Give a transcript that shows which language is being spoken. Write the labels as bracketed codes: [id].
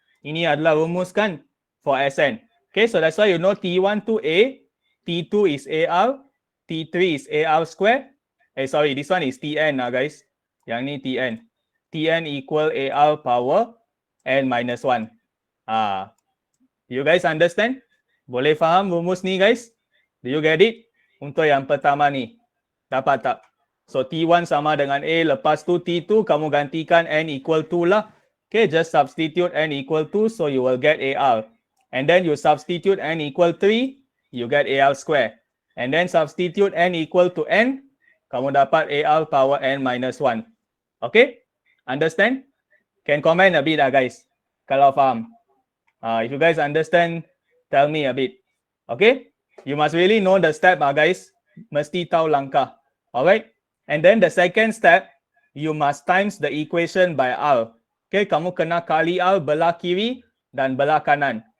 [ms] Ini adalah rumus kan for Sn. [en] Okay, so that's why you know T1 to A, T2 is AR, T3 is AR square. Sorry, this one is Tn guys. [ms] Yang ni Tn. [en] Tn equal AR power n minus 1. You guys understand? [ms] Boleh faham rumus ni guys? [en] Do you get it? [ms] Untuk yang pertama ni. Dapat tak? So T1 sama dengan A, lepas tu T2 kamu gantikan n equal 2 lah. [en] Okay, just substitute n equal 2, so you will get AR. And then you substitute n equal 3, you get AR square. And then substitute n equal to n, [ms] kamu dapat [en] AR power n minus 1. Okay? Understand? Can comment a bit guys, [ms] kalau faham. [en] If you guys understand, tell me a bit. Okay? You must really know the step guys. [ms] Mesti tahu langkah. [en] Alright? And then the second step, you must times the equation by R. Okay? [ms] Kamu kena kali R belah kiri dan belah kanan.